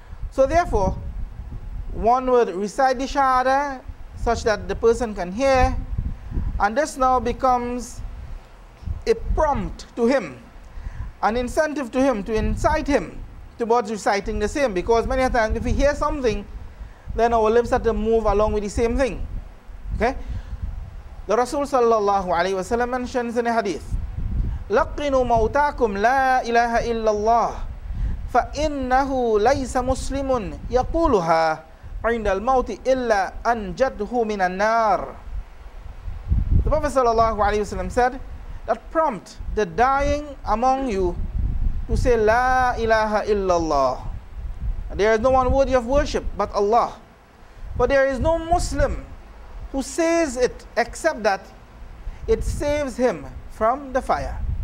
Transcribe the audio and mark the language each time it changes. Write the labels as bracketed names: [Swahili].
[English] So therefore, one would recite the shahada such that the person can hear, and this now becomes a prompt to him, an incentive to him, to incite him towards reciting the same, because many times if we hear something, then our lips have to move along with the same thing. Okay? The Rasul sallallahu alayhi wa sallam mentions in a hadith, [Arabic] لَقِّنُوا مَوْتَاكُمْ لَا إِلَهَ إِلَّا اللَّهِ فَإِنَّهُ لَيْسَ مُسْلِمٌ يَقُولُهَا عِنْدَ الْمَوْتِ إِلَّا أَنْجَدْهُ مِنَ النَّارِ. [English] The Prophet sallallahu alayhi wa sallam said that prompt the dying among you to say La ilaha illallah. There is no one worthy of worship but Allah. But there is no Muslim who says it except that it saves him from the fire.